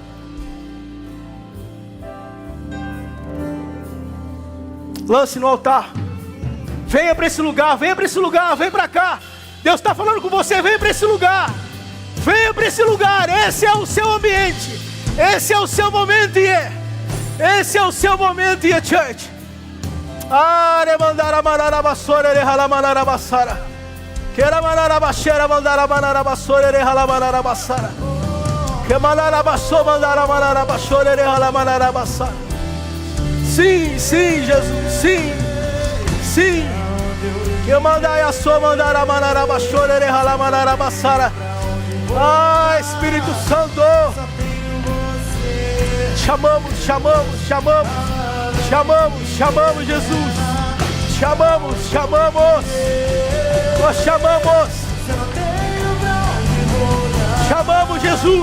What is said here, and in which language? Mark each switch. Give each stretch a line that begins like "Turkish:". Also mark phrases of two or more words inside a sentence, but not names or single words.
Portuguese: Lance no altar. Venha para esse lugar, venha para esse lugar, vem para cá. Deus está falando com você, venha para esse lugar. Venha para esse lugar, esse é o seu ambiente. Esse é o seu momento, esse é o seu momento, church. Are mandara manara basora ere hala manara basara. Quera manara bashera mandara manara basora ere hala manara basara. Que manara basso mandara manara basora ere hala manara basara. Sim, sim, Jesus, sim, sim. Que mandai a sua mandara manara basora ere hala manara basara. Ah, Espírito Santo, chamamos, chamamos, chamamos. Chamamos, chamamos, Jesus. Chamamos, chamamos. Nós chamamos. Chamamos, Jesus.